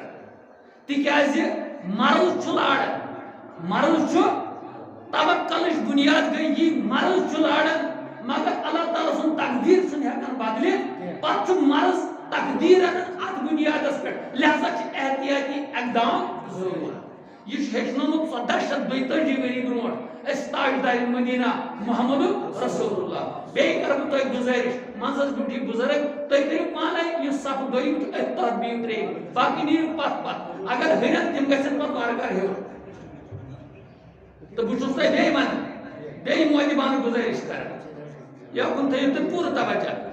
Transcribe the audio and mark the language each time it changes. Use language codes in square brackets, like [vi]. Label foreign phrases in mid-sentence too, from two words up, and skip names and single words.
[ks] تِکیٛازِ مرض چھُ لاران، مرض چھُ توکلٕچ بُنیاد گٔے یہِ، مرض چھُ لاران مگر اللہ تعالیٰ سُنٛد تقدیٖر چھُنہٕ ہٮ۪کان بدلِتھ، پتہٕ چھُ مرض تقدیٖر اَتھ بُنیادس پٮ۪ٹھ، لہذا چھِ احتیاطی اقدام ضروٗرت. یہ ہیچنومت 1442 ؤری برونٹ اس تاجدار مدینہ [ar] محمد رسول اللہ [ks] بیٚیہِ کرٕ بہٕ تۄہہِ گُزٲرِش منٛزس بُڈھی بُزرگ تُہۍ کٔرِو پانے یہِ صف دوٚیِم تہٕ أتھۍ تحت بِہِو ترٛیٚیِم باقٕے نیٖرِو پتھ پتھ اگر ہُرٮ۪ن تِم گژھن پتہٕ وارٕ کارٕ ہیوٚر تہٕ بہٕ چھُس تۄہہِ بیٚیہِ ونان بیٚیہِ مودِبانہٕ گُزٲرِش کران یوکُن تھٲیِو تُہۍ پوٗرٕ توجہ